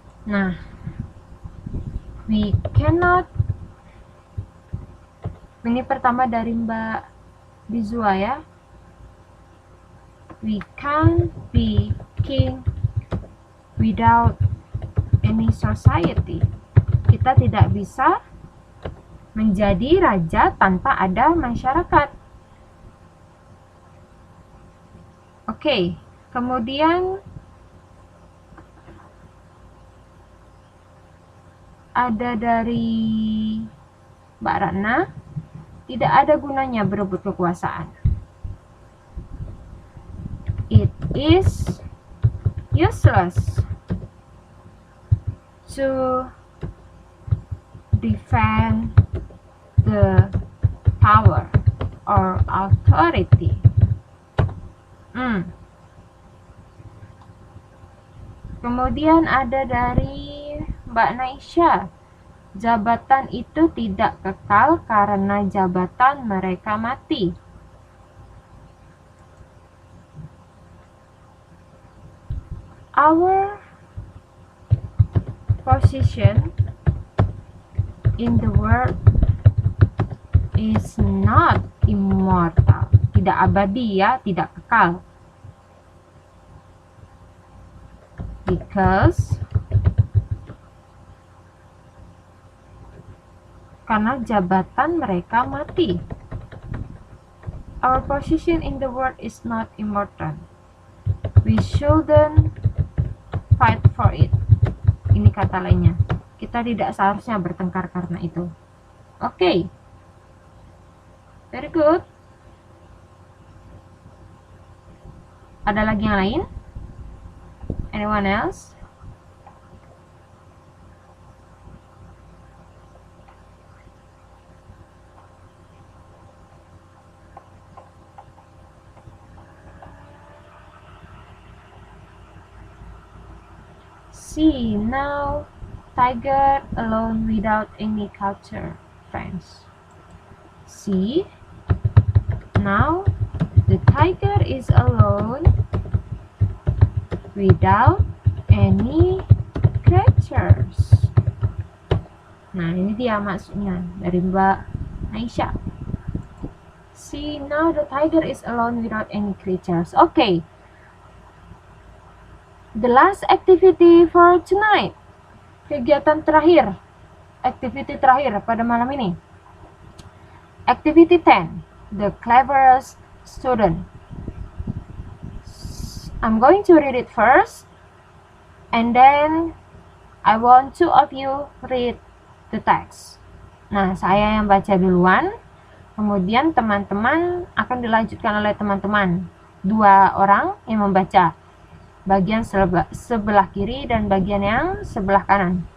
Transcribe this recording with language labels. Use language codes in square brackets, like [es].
[en] Nah, we cannot. [id] Ini pertama dari Mbak Bizua ya. [en] We can't be king without any society. [id] Kita tidak bisa menjadi raja tanpa ada masyarakat. Oke, kemudian ada dari Mbak Ratna, tidak ada gunanya berebut kekuasaan. [en] It is useless to defend the power or authority. [id] Kemudian ada dari Mbak Naisha, jabatan itu tidak kekal karena jabatan mereka mati. [en] Our position in the world is not immortal. [id] Tidak abadi ya, tidak kekal. Because karena jabatan mereka mati. [en] Our position in the world is not immortal. We shouldn't fight for it. [id] Ini kata lainnya. Kita tidak seharusnya bertengkar karena itu. [en] Oke. Very good. [id] Ada lagi yang lain? [en] Anyone else? See, now tiger alone without any culture, friends. See, now the tiger is alone without any creatures. [id] Nah, ini dia maksudnya dari Mbak Aisyah. [en] See, now the tiger is alone without any creatures. Okay. The last activity for tonight. [id] Kegiatan terakhir. Activity terakhir pada malam ini. [en] Activity 10. The cleverest student. I'm going to read it first. And then I want two of you read the text. [id] Nah, saya yang baca duluan. Kemudian teman-teman akan dilanjutkan oleh teman-teman. 2 orang yang membaca. Bagian sebelah kiri dan bagian yang sebelah kanan.